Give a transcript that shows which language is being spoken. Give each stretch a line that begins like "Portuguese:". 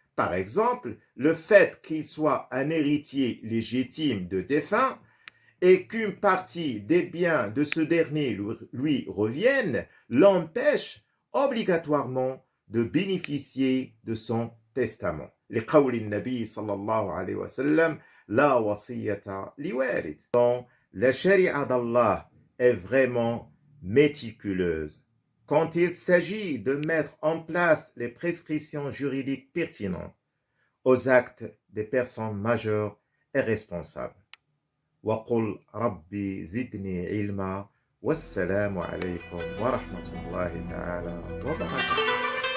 French: Par exemple, le fait qu'il soit un héritier légitime de défunt et qu'une partie des biens de ce dernier lui revienne l'empêche obligatoirement de bénéficier de son testament.
Arabic: لقول النبي صلى الله عليه وسلم لا وصية لوارث.
French: Donc, la charia d'Allah est vraiment méticuleuse quand il s'agit de mettre en place les prescriptions juridiques pertinentes aux actes des personnes majeures et responsables.
Arabic: وقل ربي زدني علما والسلام عليكم ورحمة الله تعالى وبركاته.